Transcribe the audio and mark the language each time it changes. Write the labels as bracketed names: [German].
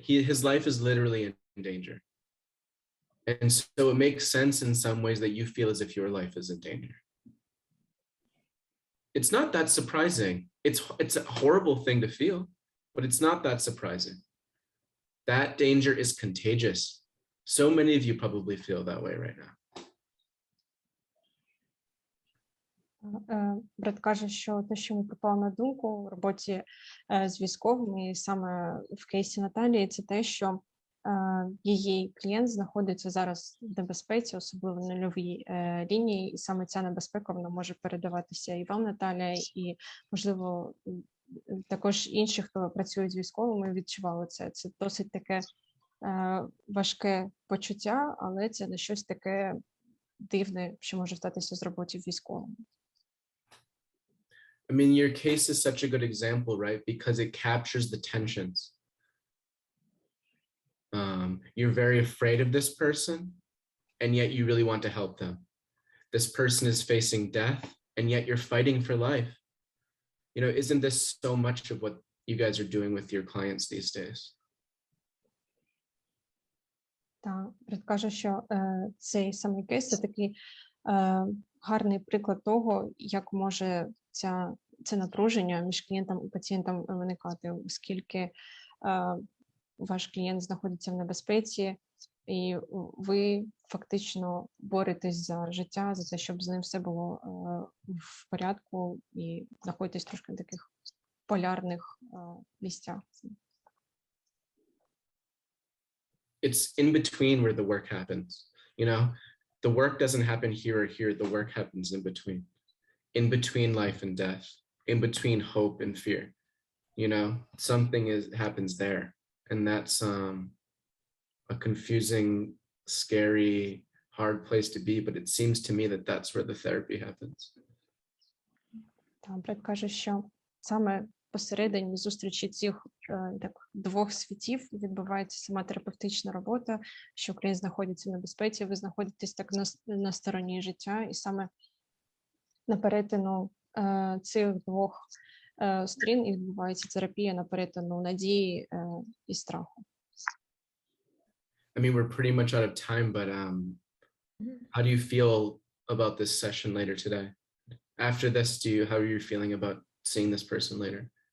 [English] His life is literally in danger. And so it makes sense in some ways that you feel as if your life is in danger. It's not that surprising. It's a horrible thing to feel, but it's not that surprising. That danger is contagious. So many of you probably feel that way right now. [Ukrainian] Брат каже, що те, що йому припало на думку в роботі з військовими, і саме в кейсі Наталії, це те, що її клієнт знаходиться зараз в небезпеці, особливо на нульовій лінії, і саме ця небезпека вона може передаватися і вам, Наталя, і, можливо, також інші, хто працюють з військовими, відчували це. Це досить таке важке почуття, але це не щось таке дивне, що може статися з роботи військовими. [English] I mean, your case is such a good example, right? Because it captures the tensions. You're very afraid of this person, and yet you really want to help them. This person is facing death, and yet you're fighting for life. You know, isn't this so much of what you guys are doing with your clients these days? [Ukrainian] Так, Брат каже, що цей самий кейс – це такий гарний приклад того, як може це напруження між клієнтом і пацієнтом виникати, оскільки ваш клієнт знаходиться в небезпеці, і ви фактично боретесь за життя, за те, щоб з ним все було в порядку, і знаходитесь трошки в таких полярних місцях. [English] It's in between where the work happens. You know, the work doesn't happen here or here. The work happens in between life and death, in between hope and fear. You know, something happens there, and that's a confusing, scary, hard place to be. But it seems to me that that's where the therapy happens. [Ukrainian] Там Брат каже, що саме посередині зустрічі цих двох світів відбувається сама терапевтична робота, що клієнт знаходиться в небезпеці, ви знаходитесь так на стороні життя, і саме на перетину цих двох сторін і відбувається терапія на перетину надії і страху. [English] I mean, we're pretty much out of time, but how do you feel about this session later today? After this, how are you feeling about seeing this person later?